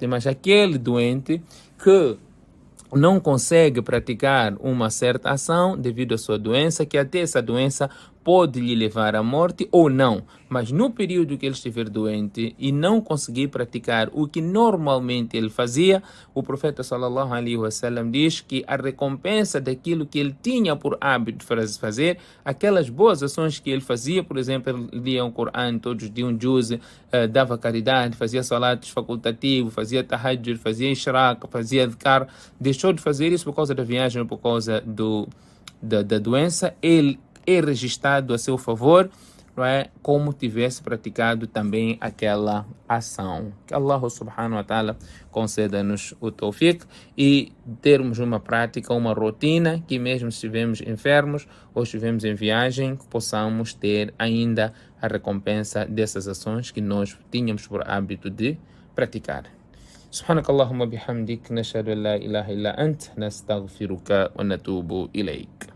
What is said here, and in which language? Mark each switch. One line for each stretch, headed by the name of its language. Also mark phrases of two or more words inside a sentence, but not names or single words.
Portuguese: Mas aquele doente que não consegue praticar uma certa ação devido à sua doença, que até essa doença pode lhe levar à morte ou não, mas no período que ele estiver doente e não conseguir praticar o que normalmente ele fazia, o profeta
Arabic: صلى الله عليه وسلم
Portuguese: diz que a recompensa daquilo que ele tinha por hábito de fazer, aquelas boas ações que ele fazia, por exemplo, ele lia um Coran todos os dias, um juz, dava caridade, fazia salatos facultativos, fazia tahajjud, fazia ishraq, fazia adhkar, deixou de fazer isso por causa da viagem, por causa da doença, ele é registrado a seu favor, não é? Como tivesse praticado também aquela ação. Que Allah
Arabic: سبحانه وتعالى
Portuguese: conceda-nos o tawfiq e termos uma prática, uma rotina, que mesmo se estivermos enfermos ou estivermos em viagem, possamos ter ainda a recompensa dessas ações que nós tínhamos por hábito de praticar.
Arabic: سبحانك اللهم بحمدك نشهد أن لا إله إلا أنت نستغفرك ونتوب إليك